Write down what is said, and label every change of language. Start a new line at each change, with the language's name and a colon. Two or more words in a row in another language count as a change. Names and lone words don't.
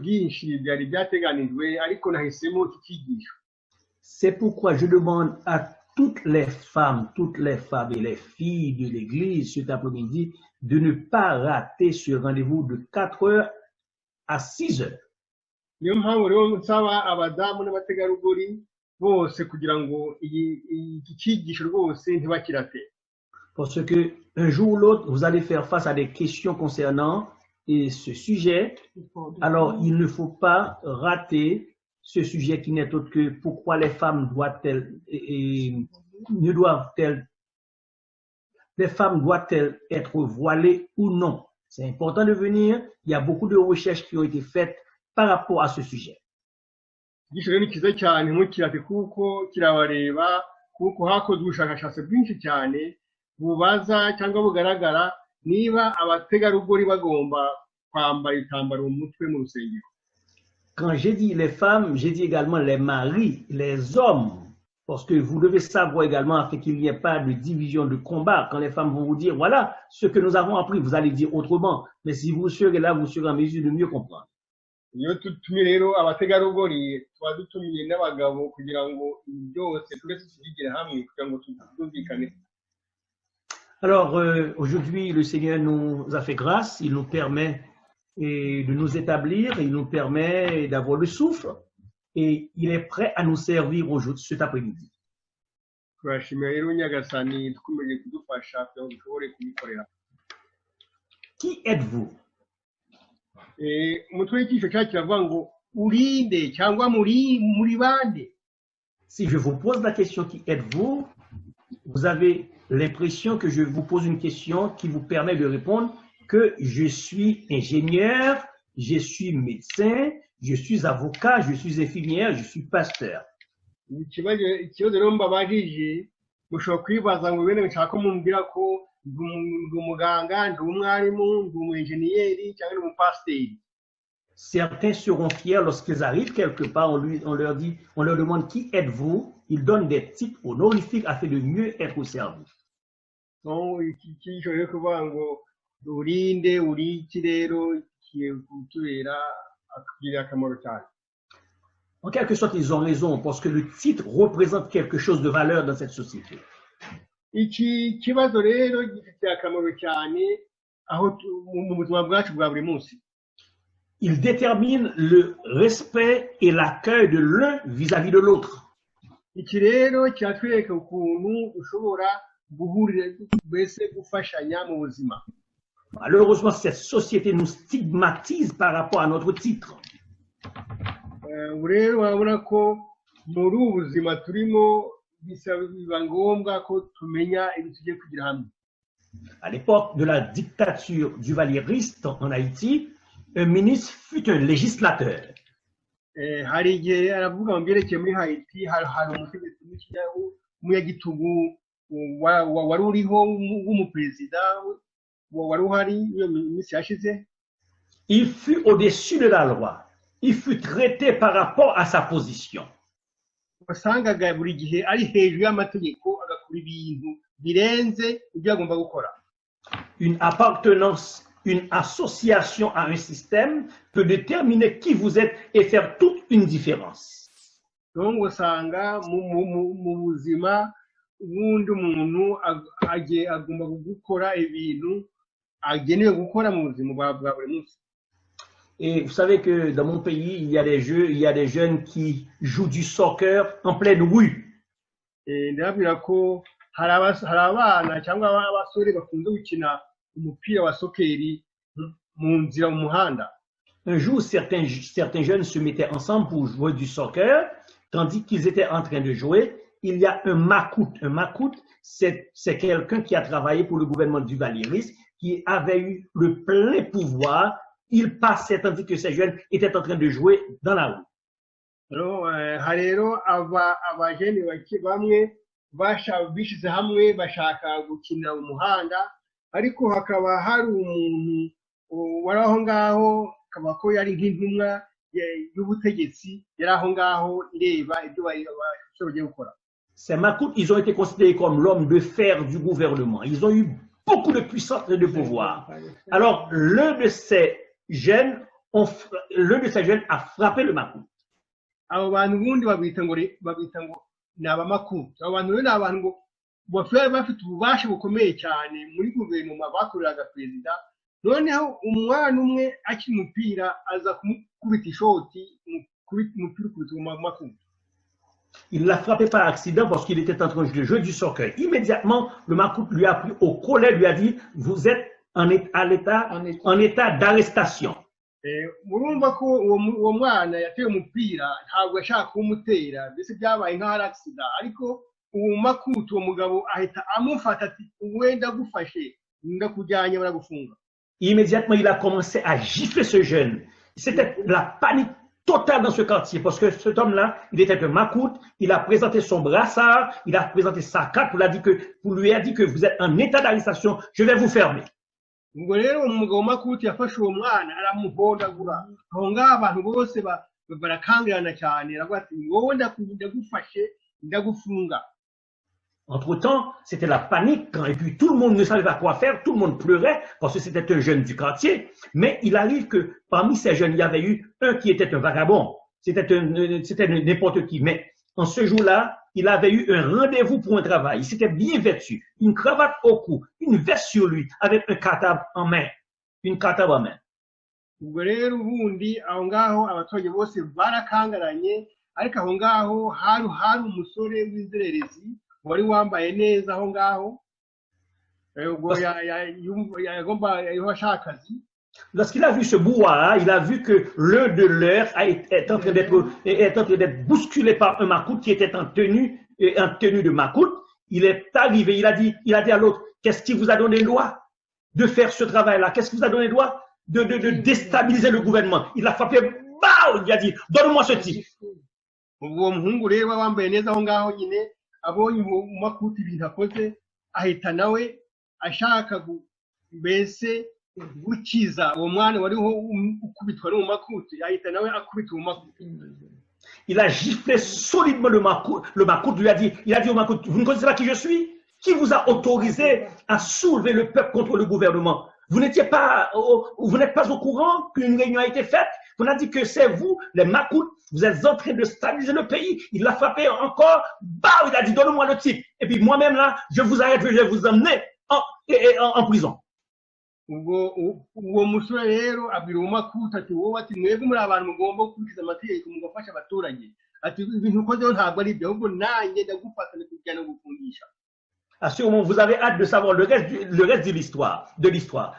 French: C'est pourquoi je demande à toutes les femmes et les filles de l'Église cet après-midi de ne pas rater ce rendez-vous de 4 heures à 6 heures.
Kinyarwanda: niyo mpamvu rero nsaba abadamu n'abategarugori bose kugira ngo iki cyigisho rwose ntibakirate.
French: Parce que un jour ou l'autre, vous allez faire face à des questions concernant ce sujet. Alors, il ne faut pas rater ce sujet qui n'est autre que pourquoi les femmes doivent-elles être voilées ou non. C'est important de venir. Il y a beaucoup de recherches qui ont été faites par rapport à ce sujet.
Kinyarwanda: Igisho rero ni cyiza cyane ntukirate kuko kirabareba kuko hakozwe ubushakashatsi bwinshi cyane bubaza cyangwa bugaragara niba abategarugori bagomba kwambara ibitambaro mu mutwe mu rusengero.
French: Quand j'ai dit les femmes, j'ai dit également les maris, les hommes, parce que vous devez savoir également afin qu'il n'y ait pas de division de combat. Quand les femmes vont vous dire, voilà ce que nous avons appris, vous allez dire autrement. Mais si vous serez là, vous serez en mesure de mieux comprendre.
Kinyarwanda: Iyo tutumye rero abategarugori tuba dutumiye n'abagabo kugira ngo byose twese tubigire hamwe kugira ngo twumvikane.
French: Alors, aujourd'hui, le Seigneur nous a fait grâce, il nous permet de nous établir, il nous permet d'avoir le souffle et il est prêt à nous servir aujourd'hui, cet après-midi.
Kinyarwanda: Turashimira rero Nyagasani dukomeje kudufasha kugira ngo dushobore kubikorera.
French: Qui êtes-vous?
Kinyarwanda: Umutwe w'icyisho cyacu kiravuga ngo urinde cyangwa muri bande.
French: Si je vous pose la question qui êtes-vous, vous avez l'impression que je vous pose une question qui vous permet de répondre que je suis ingénieur, je suis médecin, je suis avocat, je suis infirmière, je suis pasteur.
Kinyarwanda: Ikibazo rero mbabajije mushobora kwibaza ngo bene nshaka mumbwira ko ndi umuganga, ndi umwarimu, ndi umu-ingénieur cyangwa ndi umupasiteri.
French: Certains seront fiers lorsqu'ils arrivent quelque part, on leur demande qui êtes-vous, ils donnent des titres honorifiques afin de mieux être au service. Donc,
Kinyarwanda: iki rero kuvuga ngo urinde uri iki rero kigiye kutubera akugirira akamaro cyane.
French: En quelque sorte, ils ont raison parce que le titre représente quelque chose de valeur dans cette société.
Kinyarwanda: Iki kibazo rero gifite akamaro cyane aho mu buzima bwacu bwa buri munsi.
French: Il détermine le respect et l'accueil de l'un vis-à-vis de l'autre.
Kinyarwanda: Iki rero kiratwereka ukuntu ushobora guhurira mbese gufashanya mu buzima.
French: Malheureusement, cette société nous stigmatise par rapport à notre titre.
Kinyarwanda: Rero urabona ko muri ubu buzima turimo biba ngombwa ko tumenya ibyo tugiye kugira hamwe.
French: À l'époque de la dictature duvalieriste en Haïti, un ministre fut un législateur.
Kinyarwanda: Hari igihe aravuga mu byerekeye muri Haiti hari umutegetsi w'umunyagitugu wari uriho w'umuperezida wari uhari iyo minsi yashize.
French: Il fut au-dessus de la loi. Il fut traité par rapport à sa position.
Kinyarwanda: Wasangaga buri gihe ari hejuru y'amategeko agakora ibintu birenze ibyo agomba gukora.
French: Une appartenance, une association à un système peut déterminer qui vous êtes et faire toute une différence.
Kinyarwanda: Donc usanga mu buzima ubundi umuntu agomba gukora ibintu agenewe gukora mu buzima bwa buri munsi.
French: Et vous savez que dans mon pays, il y a des jeunes qui jouent du soccer en pleine rue.
Kinyarwanda: Ndabwira ko hari abana cyangwa abasore bakunze gukina umupira wa sokeri mu nzira mu muhanda.
French: Un jour, certains jeunes se mettaient ensemble pour jouer du soccer, tandis qu'ils étaient en train de jouer. Il y a un macoute. Un macoute, c'est quelqu'un qui a travaillé pour le gouvernement du Valieris, qui avait eu le plein pouvoir. Il passait tandis que ces jeunes étaient en train de jouer dans la rue. Alors,
Kinyarwanda: harero abajeni bamwe bishize hamwe bashaka gukina umuhanda, ariko hakaba hari umuntu wari aho ngaho akaba ko yari nk'intumwa y'ubutegetsi yari aho ngaho ireba ibyo bagiye gukora.
French: Ces macoutes, ils ont été considérés comme l'homme de fer du gouvernement. Ils ont eu beaucoup de puissance et de pouvoir. Alors, l'un de ces jeunes a frappé le macoute.
Kinyarwanda: Abo bantu bundi babita ngo ni abamakutu abo bantu rero ni abantu ngo bafite bafite ububasha bukomeye cyane muri guverinoma bakoreraga perezida noneho umwana umwe akina umupira aza kumukubita ishoti umupira ukubita makutu.
French: Il l'a frappé par accident parce qu'il était en train de jouer du soccer. Immédiatement, le Makout lui a pris au collet, lui a dit, vous êtes en état d'arrestation.
Kinyarwanda: Murumva ko uwo mwana yateye umupira ntabwo yashaka kumutera mbese byabaye nk'aho ari accident ariko uwo makutu uwo mugabo ahita amufata ati wenda gufashe ndakujyanye baragufunga.
French: Immédiatement, il a commencé à gifler ce jeune. C'était la panique totale dans ce quartier parce que cet homme-là, il était un makout, il a présenté son brassard, il a présenté sa carte, pour lui a dit que vous êtes en état d'arrestation, je vais vous fermer.
Kinyarwanda: Ubwo rero umugabo makuti yafashe uwo mwana aramuhondagura aho ngaho abantu bose barakangirana cyane aravuga ati wowe ndagufashe ndagufunga.
French: Entre-temps, c'était la panique, et puis tout le monde ne savait pas quoi faire, tout le monde pleurait, parce que c'était un jeune du quartier. Mais il arrive que parmi ces jeunes, il y avait eu un qui était un vagabond. C'était n'importe qui. Mais en ce jour-là, il avait eu un rendez-vous pour un travail. Il s'était bien vêtu, une cravate au cou, une veste sur lui, avec un cartable en main. Une cartable en main.
Kinyarwanda: Ubwo rero ubundi aho ngaho abaturage bose barakangaranye ariko aho ngaho hari umusore w'inzererezi wari wambaye neza aho ngaho ubwo yagomba yashaka akazi.
French: Lorsqu'il a vu ce brouhaha, il a vu que l'un de leurs est en train d'être bousculé par un makout qui était en tenue de makout. Il est arrivé, il a dit à l'autre, qu'est-ce qui vous a donné le droit de faire ce travail-là? Qu'est-ce qui vous a donné le droit de déstabiliser le gouvernement? Il a frappé, bah, il a dit, donne-moi ce type.
Kinyarwanda: Uwo muhungu rero wambaye neza aho ngaho nyine abonye makuti ibintu akoze ahita nawe ashaka mbese gukiza uwo mwana wariho ukubitwa n'uwo makuti ahita nawe akubita uwo makuti.
French: Il a giflé solidement le makout lui a dit au makout, vous ne connaissez pas qui je suis? Qui vous a autorisé à soulever le peuple contre le gouvernement? Vous n'êtes pas au courant qu'une réunion a été faite? On a dit que c'est vous, les makouts, vous êtes en train de stabiliser le pays. Il l'a frappé encore. Bah, il a dit, donne-moi le type. Et puis moi-même là, je vous arrête, je vais vous emmener en prison.
Kinyarwanda: Uwo musore rero abwira uwo makuta ati wowe ati mwebwe muri abantu mugomba gukurikiza amategeko mugafasha abaturage ati ibintu ukozeho ntabwo ari ibyo ahubwo nanjye ndagufata ndakujyana gufungisha.
French: À ce moment, vous avez hâte de savoir le reste de l'histoire.